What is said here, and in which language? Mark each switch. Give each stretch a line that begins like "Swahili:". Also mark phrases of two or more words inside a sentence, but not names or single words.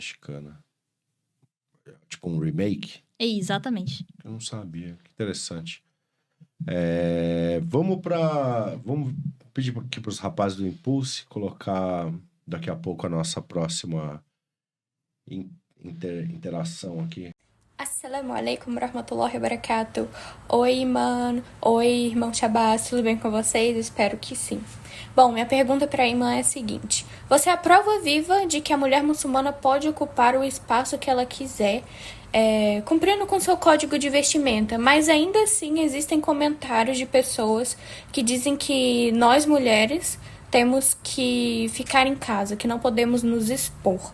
Portuguese: Mexicana. Tipo um remake? Exatamente. Eu não sabia. Que interessante. Vamos pedir aqui pros rapazes do Impulse colocar daqui a pouco a nossa próxima interação aqui.
Arabic: السلام عليكم ورحمة الله وبركاته.
Portuguese: Oi, mano. Oi, irmão Shabazz. Tudo bem com vocês? Espero que sim. Bom, minha pergunta para a irmã é a seguinte. Você é a prova viva de que a mulher muçulmana pode ocupar o espaço que ela quiser, cumprindo com seu código de vestimenta, mas ainda assim existem comentários de pessoas que dizem que nós, mulheres, temos que ficar em casa, que não podemos nos expor.